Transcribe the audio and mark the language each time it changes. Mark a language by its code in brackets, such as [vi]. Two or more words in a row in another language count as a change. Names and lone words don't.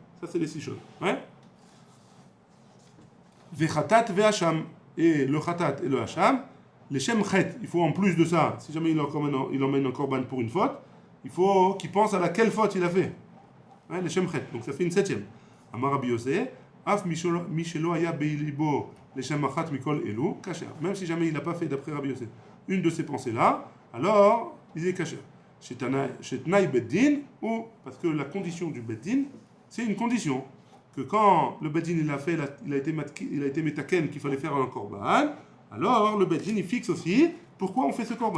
[fr] Ça, c'est les 6 choses. Ouais? [he] וחטאת ואשם. [fr] Et le Chatat et le Hasham. [he] לשם חטא, [fr] il faut en plus de ça, si jamais il emmène un korban pour une faute, il faut qu'il pense à laquelle faute il a fait. Ouais, [he] לשם חטא, [fr] donc ça fait une 7e. [he] אמר רבי יוסף אף מי שלא היה בליבו לשם אחת מכל אלו כשר. [fr] Même si jamais il n'a pas fait d'après Rabbi Yosef une de ces pensées-là, alors il est Kasher. [he] שתנאי בית דין, [fr] ou parce que la condition du Beddin, c'est une condition. Que quand le Beddin il a été metaken qu'il fallait faire un korban, alors le Beddin il fixe aussi pourquoi on fait ce korban.